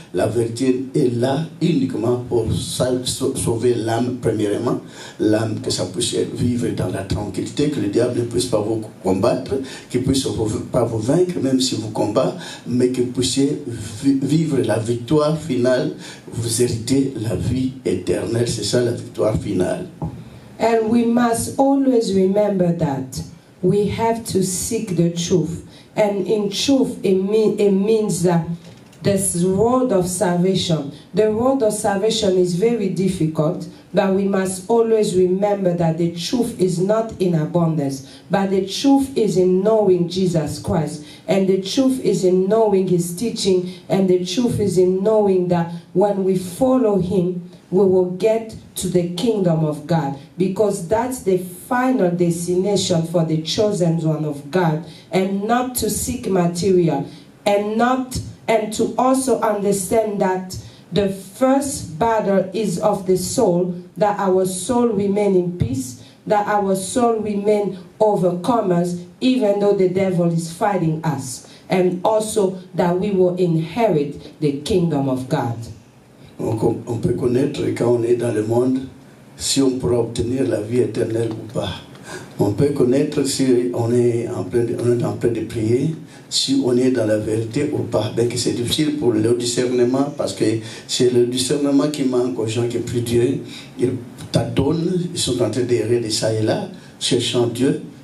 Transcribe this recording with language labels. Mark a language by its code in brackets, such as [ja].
[fr] La vérité est là uniquement pour sauver l'âme, premièrement, l'âme, que ça puisse vivre dans la tranquillité, que le diable ne puisse pas vous combattre, qu'il ne puisse pas vous vaincre, même si vous combat, mais que vous puissiez vivre la victoire finale, vous héritez la vie éternelle. C'est ça la victoire finale. [en] And we must always remember that we have to seek the truth. And in truth, it means that this road of salvation. The road of salvation is very difficult, but we must always remember that the truth is not in abundance, but the truth is in knowing Jesus Christ. And the truth is in knowing His teaching, and the truth is in knowing that when we follow Him, we will get to the kingdom of God, because that's the final destination for the chosen one of God, and not to seek material, and to also understand that the first battle is of the soul, that our soul remain in peace, that our soul remain overcomers, even though the devil is fighting us, and also that we will inherit the kingdom of God. [fr] On peut connaître quand on est dans le monde si on pourra obtenir la vie éternelle ou pas. On peut connaître si on est en train de prier, si on est dans la vérité ou pas. Bien que c'est difficile pour le discernement, parce que c'est le discernement qui manque aux gens qui prient Dieu. Ils tâtonnent, ils sont en train d'errer de ça et là, cherchant Dieu.